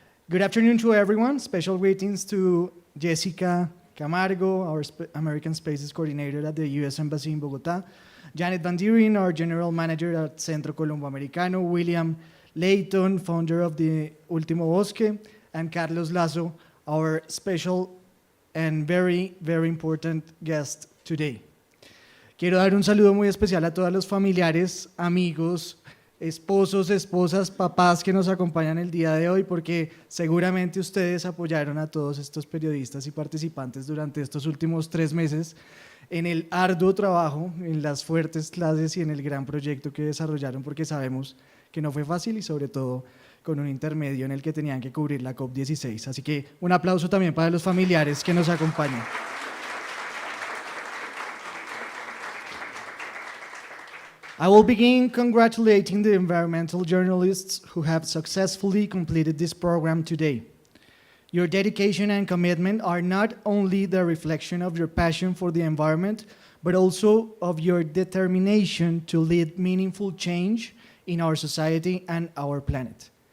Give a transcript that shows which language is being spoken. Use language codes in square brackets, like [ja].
[en] Good afternoon to everyone. Special greetings to Jessica Camargo, our American Spaces Coordinator at the U.S. Embassy in Bogota, Janet Van Dieren, our General Manager at Centro Colombo Americano, William Layton, founder of the Último Bosque, and Carlos Lazo, our special and very, very important guest today. [es] Quiero dar un saludo muy especial a todos los familiares, amigos, esposos, esposas, papás que nos acompañan el día de hoy, porque seguramente ustedes apoyaron a todos estos periodistas y participantes durante estos últimos 3 meses en el arduo trabajo, en las fuertes clases y en el gran proyecto que desarrollaron, porque sabemos que no fue fácil y sobre todo con un intermedio en el que tenían que cubrir la COP16. Así que un aplauso también para los familiares que nos acompañan. [en] I will begin congratulating the environmental journalists who have successfully completed this program today. Your dedication and commitment are not only the reflection of your passion for the environment, but also of your determination to lead meaningful change in our society and our planet.